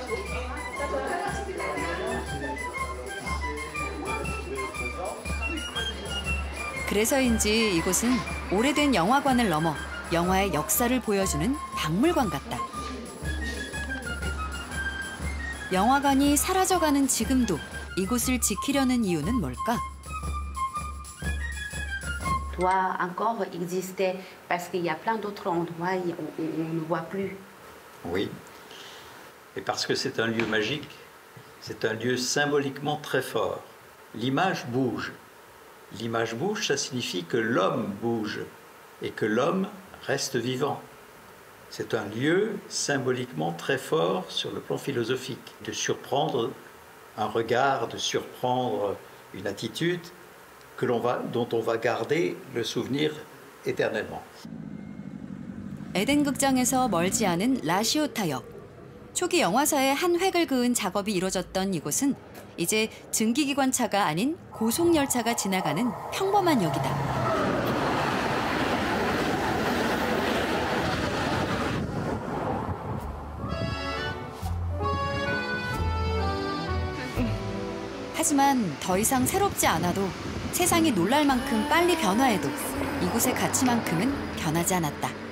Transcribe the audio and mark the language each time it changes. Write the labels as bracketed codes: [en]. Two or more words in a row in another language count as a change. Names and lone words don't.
[ko] 그래서인지 이곳은 오래된 영화관을 넘어 영화의 역사를 보여주는 박물관 같다. 영화관이 사라져가는 지금도 이곳을 지키려는 이유는 뭘까? [fr] doit encore exister parce qu'il y a plein d'autres endroits où on ne voit plus. Oui, et parce que c'est un lieu magique, c'est un lieu symboliquement très fort. L'image bouge. L'image bouge, ça signifie que l'homme bouge et que l'homme reste vivant. C'est un lieu symboliquement très fort sur le plan philosophique, de surprendre un regard, de surprendre une attitude dont on va garder le souvenir éternellement. [ko] 에덴 극장에서 멀지 않은 라시오타역. 초기 영화사의 한 획을 그은 작업이 이뤄졌던 이곳은 이제 증기기관차가 아닌 고속열차가 지나가는 평범한 역이다. 하지만 더 이상 새롭지 않아도 세상이 놀랄 만큼 빨리 변화해도 이곳의 가치만큼은 변하지 않았다.